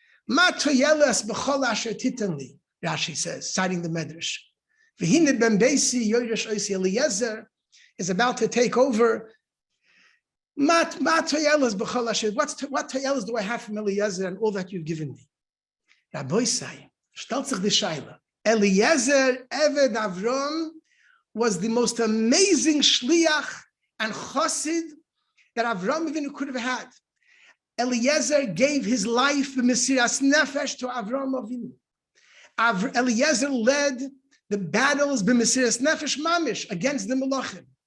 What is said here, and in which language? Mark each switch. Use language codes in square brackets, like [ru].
[he] Ma toyeles b'chol asher titanli, [en] Rashi says, citing the Medrash. [he] V'hine ben beisi yoresh oisi Eliezer [en] is about to take over. [he] Ma toyeles b'chol asher. [en] What toyeles do I have from Eliezer and all that you've given me? Rabbi say, [yi] stellt sich die Shaila. [en] Eliezer Eved Avram was the most amazing shliach and chassid that Avram Avinu could have had. Eliezer gave his life, the Mesiras Nefesh, to Avram Avinu. Eliezer led the battles, the Mesiras Nefesh Mamish, against the Melachim.